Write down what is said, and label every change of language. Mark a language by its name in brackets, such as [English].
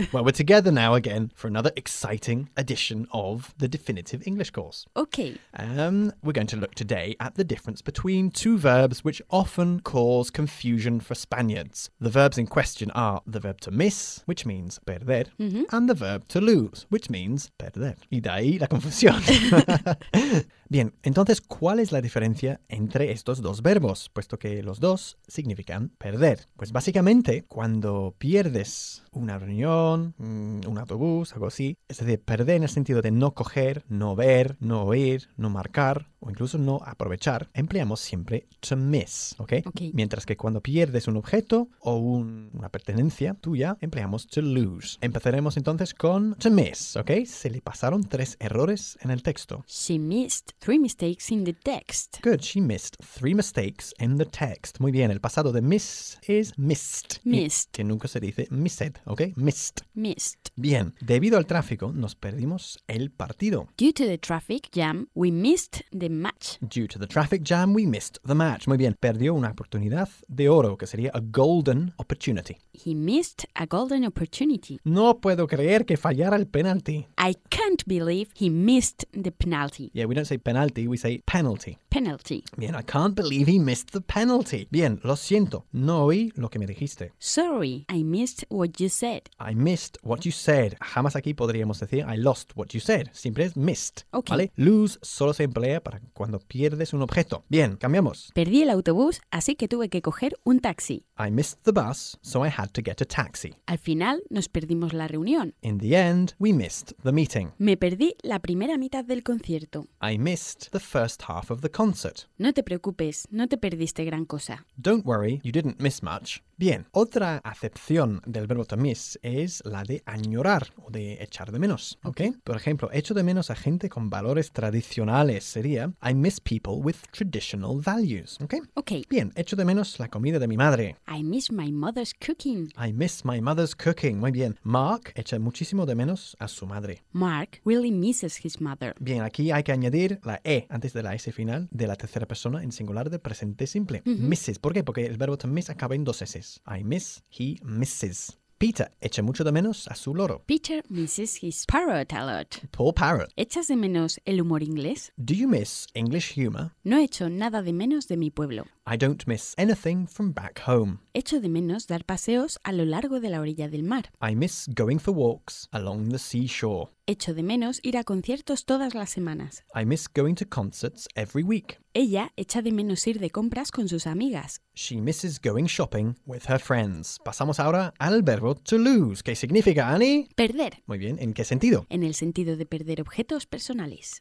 [English] Well, we're together now again for another exciting edition of the Definitive English Course. Okay. We're going to look today at the difference between two verbs which often cause confusion for Spaniards. The verbs in question are the verb to miss, which means perder, and the verb to lose, which means perder. [Spanish] Y de ahí la confusión. Bien, entonces, ¿cuál es la diferencia entre estos dos verbos? Puesto que los dos significan perder. Pues básicamente, cuando pierdes una reunión, un autobús, algo así, es decir, perder en el sentido de no coger, no ver, no oír, no marcar o incluso no aprovechar, empleamos siempre to miss, ¿ok? [English] Okay. [Spanish] Mientras que cuando pierdes un objeto o una pertenencia tuya, empleamos to lose. Empezaremos entonces con to miss, ¿ok? Se le pasaron tres errores en el texto. [English] She missed three mistakes in the text. Good, she missed three mistakes in the text. [Spanish] Muy bien, el pasado de miss is missed. [English] Missed. [Spanish] Que nunca se dice missed, ¿ok? Missed. [English] Missed. [Spanish] Bien, debido al tráfico, nos perdimos el partido. [English] Due to the traffic jam, we missed the match. Due to the traffic jam, we missed the match. [Spanish] Muy bien, perdió una oportunidad de oro, que sería [English] a golden opportunity. He missed a golden opportunity. [Spanish] No puedo creer que fallara el penalti. [English] I can't believe he missed the penalty. Yeah, we don't say penalty, we say penalty. Penalty. Bien, I can't believe he missed the penalty. [Spanish] Bien, lo siento, no oí lo que me dijiste. [English] Sorry, I missed what you said. I missed what you said. [Spanish] Jamás aquí podríamos decir [English] I lost what you said. [Spanish] Siempre es [English] missed. Okay. [Spanish] ¿Vale? Lose solo se emplea para cuando pierdes un objeto. Bien, cambiamos. Perdí el autobús, así que tuve que coger un taxi. [English] I missed the bus, so I had to get a taxi. [Spanish] Al final, nos perdimos la reunión. [English] In the end, we missed the meeting. [Spanish] Me perdí la primera mitad del concierto. [English] I missed the first half of the concert. [Spanish] No te preocupes, no te perdiste gran cosa. [English] Don't worry, you didn't miss much. [Spanish] Bien, otra acepción del verbo to miss es la de añorar o de echar de menos, ¿ok? Por ejemplo, echo de menos a gente con valores tradicionales. Sería [English] I miss people with traditional values, ¿ok? Ok. [Spanish] Bien, echo de menos la comida de mi madre. [English] I miss my mother's cooking. I miss my mother's cooking. [Spanish] Muy bien. Mark echa muchísimo de menos a su madre. [English] Mark really misses his mother. [Spanish] Bien, aquí hay que añadir la E antes de la S final de la tercera persona en singular del presente simple. Misses. ¿Por qué? Porque el verbo to miss acaba en dos S. [English] I miss, he misses. [Spanish] Peter echa mucho de menos a su loro. [English] Peter misses his parrot a lot. Poor parrot. [Spanish] ¿Echas de menos el humor inglés? [English] Do you miss English humor? [Spanish] No echo nada de menos de mi pueblo. [English] I don't miss anything from back home. [Spanish] Echo de menos dar paseos a lo largo de la orilla del mar. [English] I miss going for walks along the seashore. [Spanish] Echo de menos ir a conciertos todas las semanas. [English] I miss going to concerts every week. [Spanish] Ella echa de menos ir de compras con sus amigas. [English] She misses going shopping with her friends. [Spanish] Pasamos ahora al verbo to lose. ¿Qué significa, Annie? Perder. Muy bien. ¿En qué sentido? En el sentido de perder objetos personales.